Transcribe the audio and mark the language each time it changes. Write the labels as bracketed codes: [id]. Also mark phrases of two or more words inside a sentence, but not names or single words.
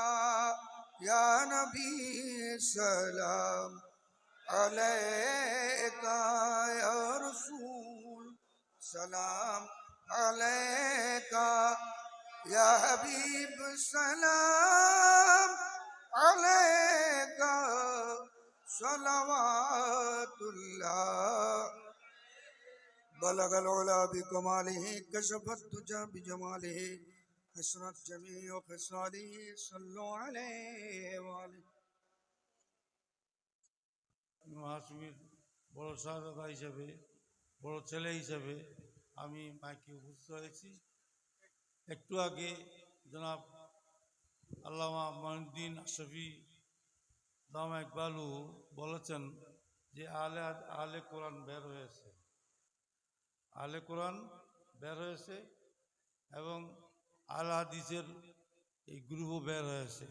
[ar] یا نبی سلام علیکہ، یا رسول سلام علیکہ، یا حبیب سلام علیکہ، صلوات اللہ۔ بلغ العلا بکمالہ، کشف الدجی بجمالہ، حسنت جمیع خصالہ، صلو علیہ وآلہ۔ [bn] হাসমির বড় শাহজাদা হিসেবে, বড় ছেলে হিসেবে আমি মাইকে উপস্থিত হয়েছি। একটু আগে জনাব আল্লামা মঈনুদ্দিন আশরাফি দামা ইকবালু বলেছেন যে আলে কোরআন বের হয়েছে, আলে কোরআন বের হয়েছে এবং আল হাদিসের এই গ্রুপও বের হয়েছে।